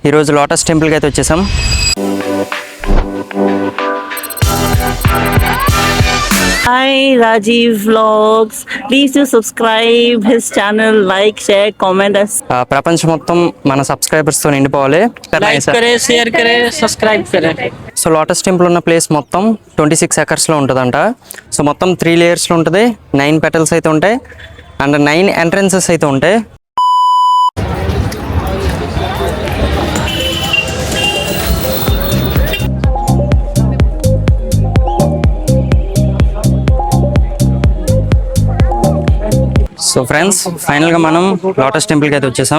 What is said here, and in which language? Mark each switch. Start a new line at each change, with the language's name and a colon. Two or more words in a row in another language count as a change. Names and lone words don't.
Telugu: ఈరోజు లోటస్ టెంపుల్కి అయితే వచ్చేసాం.
English: Hi, Rajiv Vlogs. Please do subscribe his channel, like, share, comment us.
Telugu: ప్రపంచం మొత్తం మన సబ్స్క్రైబర్స్తో నిండిపోవాలి.
Hindi: लाइक करें, शेयर करें, सब्सक्राइब करें.
Telugu: సో లోటస్ టెంపుల్ ఉన్న ప్లేస్ మొత్తం 26 ఎకర్స్లో ఉంటుందంట. సో మొత్తం 3 లేయర్స్లో ఉంటుంది. 9 పెటల్స్ అయితే ఉంటాయి అండ్ 9 ఎంట్రన్సెస్ అయితే ఉంటాయి. సో ఫ్రెండ్స్, ఫైనల్గా మనం లోటస్ టెంపుల్కి అయితే వచ్చేసాం.